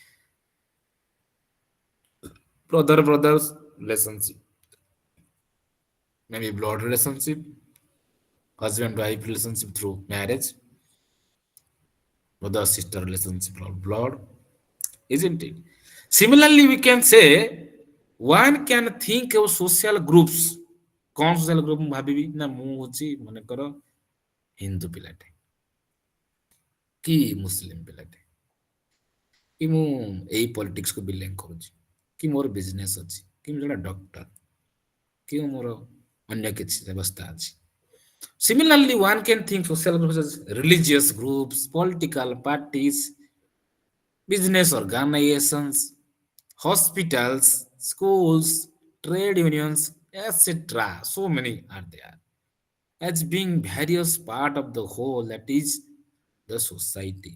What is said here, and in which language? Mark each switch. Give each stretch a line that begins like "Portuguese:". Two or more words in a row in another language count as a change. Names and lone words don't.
English: Brothers relationship, maybe blood relationship, husband wife relationship through marriage, brother sister relationship or blood, isn't it? Similarly, we can say one can think of social groups.
Odia: कौन
English: social group
Odia: ମୁଁ ଭାବିବି ନା ମୁଁ ହଉଛି ମନେକର ହିନ୍ଦୁ ପିଲାଟେ କି ମୁସଲିମ ପିଲାଟେ କି ମୁଁ ଏଇ ପଲିଟିକ୍ସ କୁ ବିଲଙ୍ଗ କରୁଛି କି ମୋର ବିଜନେସ ଅଛି କି ମୁଁ ଜଣେ ଡକ୍ଟର କି ମୋର ଅନ୍ୟ କିଛି ବ୍ୟବସ୍ଥା ଅଛି.
English: Similarly, one can think social groups as religious groups, political parties, business organizations, hospitals, schools, trade unions, etc. So many are there as being various part of the whole that is the society.